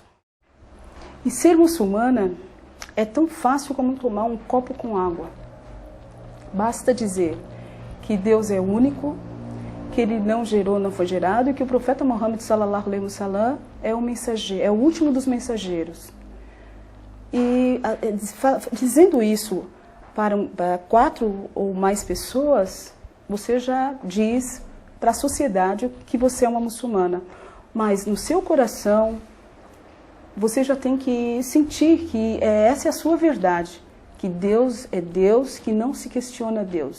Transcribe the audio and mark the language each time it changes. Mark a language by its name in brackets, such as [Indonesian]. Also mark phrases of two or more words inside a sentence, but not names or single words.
[Portuguese] E ser muçulmana é tão fácil como tomar um copo com água. Basta dizer que Deus é único, que Ele não gerou, não foi gerado, e que o profeta Muhammad [Arabic] صلى الله عليه وسلم [Portuguese] é o mensageiro, é o último dos mensageiros. E dizendo isso para 4 ou mais pessoas, você já diz para a sociedade que você é uma muçulmana. Mas no seu coração, você já tem que sentir que essa é a sua verdade, que Deus é Deus, que não se questiona Deus.